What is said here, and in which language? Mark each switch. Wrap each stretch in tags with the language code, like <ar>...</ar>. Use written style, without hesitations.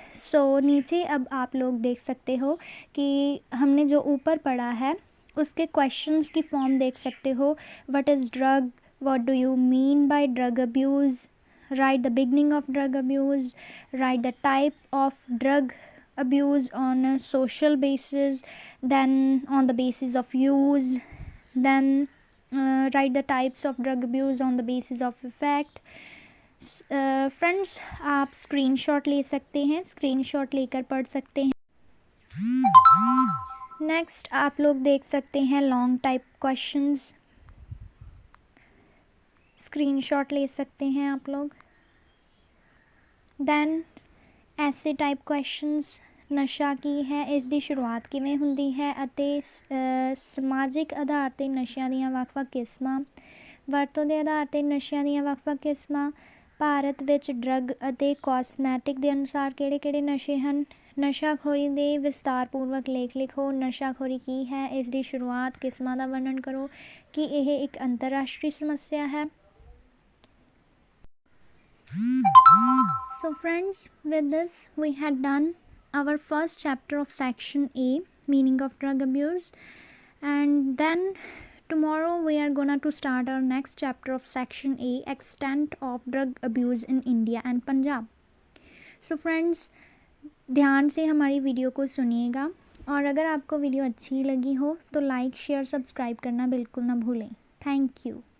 <hi>So नीचे अब आप लोग देख सकते हो कि हमने जो ऊपर पढ़ा है उसके questions की form देख सकते हो।</hi> <en>What is drug? What do you mean by drug abuse? Write the beginning of drug abuse. Write the type of drug abuse on a social basis, then on the basis of use, then write the types of drug abuse on the basis of effect।</en> <hi>Friends आप screenshot ले सकते हैं, screenshot लेकर पढ़ सकते हैं। Next आप लोग देख सकते हैं लॉन्ग टाइप क्वेश्चंस, स्क्रीनशॉट ले सकते हैं आप लोग।</hi> <pa>दैन ਐਸੇ ਟਾਈਪ ਕੁਐਸਚਨਸ, ਨਸ਼ਾ ਕੀ ਹੈ, ਇਸ ਦੀ ਸ਼ੁਰੂਆਤ ਕਿਵੇਂ ਹੁੰਦੀ ਹੈ ਅਤੇ ਸਮਾਜਿਕ ਆਧਾਰ 'ਤੇ ਨਸ਼ਿਆਂ ਦੀਆਂ ਵੱਖ-ਵੱਖ ਕਿਸਮਾਂ, ਵਰਤੋਂ ਦੇ ਆਧਾਰ 'ਤੇ ਨਸ਼ਿਆਂ ਦੀਆਂ ਵੱਖ-ਵੱਖ ਕਿਸਮਾਂ, ਭਾਰਤ ਵਿੱਚ ਡਰੱਗ ਅਤੇ ਕਾਸਮੈਟਿਕ ਦੇ ਅਨੁਸਾਰ ਕਿਹੜੇ-ਕਿਹੜੇ ਨਸ਼ੇ ਹਨ, ਨਸ਼ਾਖੋਰੀ ਦੇ ਵਿਸਤਾਰਪੂਰਵਕ ਲੇਖ ਲਿਖੋ, ਨਸ਼ਾਖੋਰੀ ਕੀ ਹੈ, ਇਸ ਦੀ ਸ਼ੁਰੂਆਤ, ਕਿਸਮਾਂ ਦਾ ਵਰਣਨ ਕਰੋ, ਕਿ ਇਹ ਇੱਕ ਅੰਤਰਰਾਸ਼ਟਰੀ ਸਮੱਸਿਆ ਹੈ।</pa> <en>So friends, with this we had done our first chapter of section A, meaning of drug abuse, and then tomorrow we are gonna to start our next chapter of section A, extent of drug abuse in India and Punjab। So friends,</en> <hi>ध्यान से हमारी video को सुनिएगा और अगर आपको video अच्छी लगी हो तो लाइक, शेयर, सब्सक्राइब करना बिल्कुल ना भूलें। Thank you.</hi>